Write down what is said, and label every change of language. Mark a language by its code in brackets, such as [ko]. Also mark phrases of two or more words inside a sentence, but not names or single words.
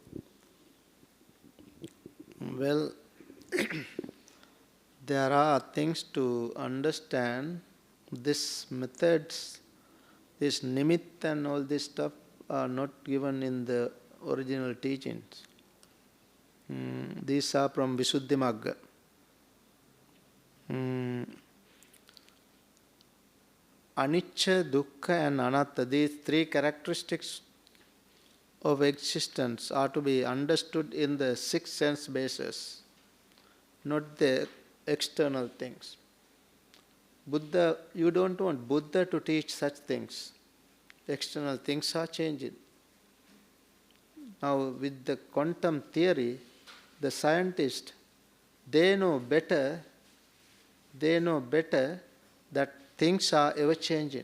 [en] Well, there are things to understand. These methods, this nimitta and all this stuff are not given in the original teachings. These are from Visuddhimagga. [pi] Anicca, dukkha and anatta, [en] these three characteristics of existence are to be understood in the six sense bases, not the external things. Buddha, you don't want Buddha to teach such things. External things are changing. Now with the quantum theory, the scientists, they know better that things are ever changing.